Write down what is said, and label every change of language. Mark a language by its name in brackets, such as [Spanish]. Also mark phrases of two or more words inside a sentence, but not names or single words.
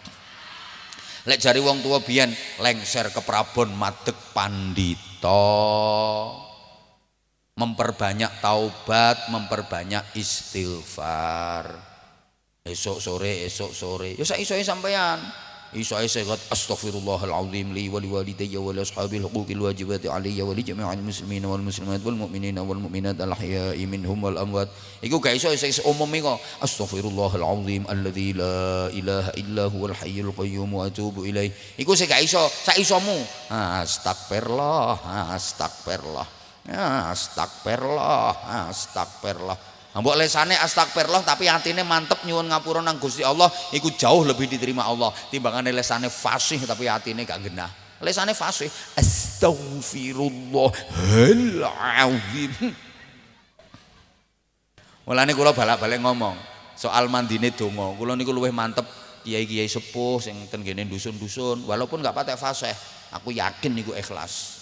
[Javanese] Lek jari wong tua biyen lengser ke Prabon madeg pandita. [Indonesian] Memperbanyak taubat, memperbanyak istighfar. [Javanese] Esok sore. Ya sak isoe sampean. Isoe segot [Arabic] أستغفر الله العظيم لي ولوالدي ولأصحاب الحقوق الواجبة علي ولجميع المسلمين والمسلمات والمؤمنين والمؤمنات الأحياء منهم والأموات. [Javanese] Iku gak iso umum iku. [Arabic] أستغفر الله العظيم الذي لا إله إلا هو الحي القيوم وأتوب إليه. [Javanese] Iku sing gak iso, sak isomu. [Arabic] أستغفر الله. أستغفر الله. [Javanese] Mbok lesane astagfirullah tapi atine mantep nyuwun ngapura nang Gusti Allah, iku [Indonesian] jauh lebih diterima [Javanese] Allah timbangane lesane fasih tapi atine gak genah. Lesane fasih astagfirullahal-azim. Mulane kula balak-balik ngomong soal mandine donga, kula niku luwih mantep kiai-kiai sepuh sing ten kene dusun-dusun, walaupun gak patek fasih, aku yakin niku ikhlas.